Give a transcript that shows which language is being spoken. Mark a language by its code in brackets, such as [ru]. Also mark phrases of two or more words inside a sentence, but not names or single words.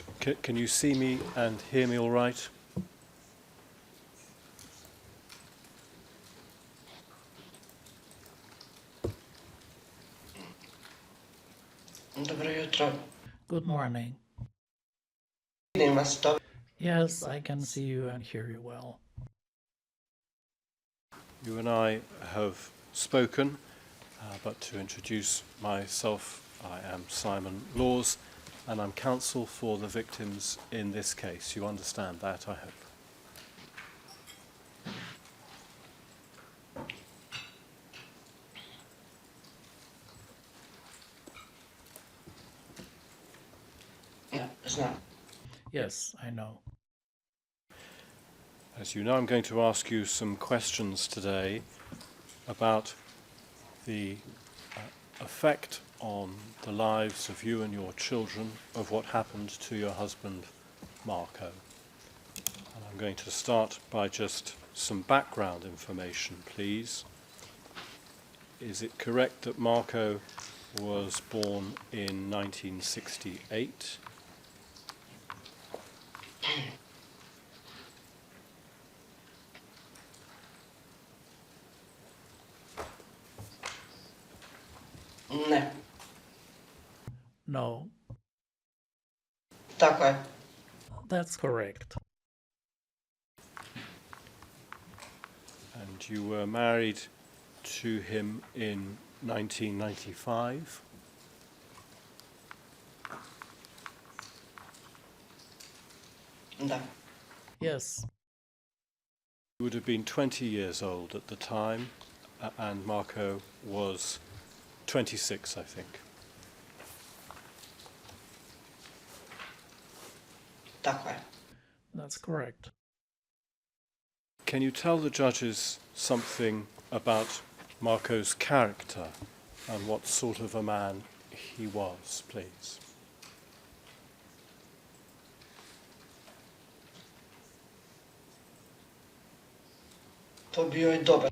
[en] Can you see me and hear me all right? [sr] Dobro jutro. [en] Good morning. [sr] Vidim vas dobro. [en] Yes, I can see you and hear you well. You and I have spoken, but to introduce myself, I am Simon Laws, and I'm counsel for the victims in this case. You understand that, I hope. [sr] Ja, znam. [en] Yes, I know. As you know, I'm going to ask you some questions today about the effect on the lives of you and your children of what happened to your husband, Marko. And I'm going to start by just some background information, please. Is it correct that Marko was born in 1968? [sr] Ne. [en] No, [sr] Tako je. [en] that's correct. And you were married to him in 1995? [sr] Da. [en] Yes, You would have been 20 years old at the time, and Marko was 26, I think. [sr] Tako je. [en] That's correct. Can you tell the judges something about Marco's character and what sort of a man he was, please? [sr] To bio je dobar.